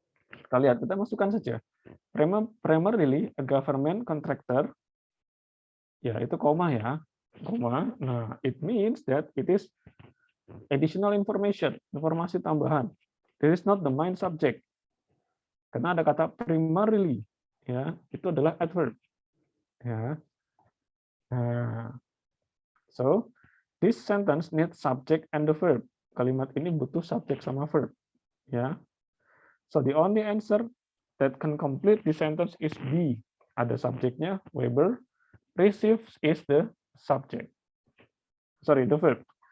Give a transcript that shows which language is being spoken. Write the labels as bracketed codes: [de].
[id] Kita lihat, kita masukkan saja. [en] Primarily a government contractor. [id] Ya, itu koma ya. Koma. [en] Nah, it means that it is additional information, [id] informasi tambahan. [en] This is not the main subject. [id] Karena ada kata primarily, ya, itu adalah adverb. Ya. [en] So, this sentence needs subject and the verb. [id] Kalimat ini butuh subjek sama verb. Ya. [en] So the only answer that can complete the sentence is B. [id] Ada subjeknya, [en] Weber. Receives is the subject. Sorry, the verb.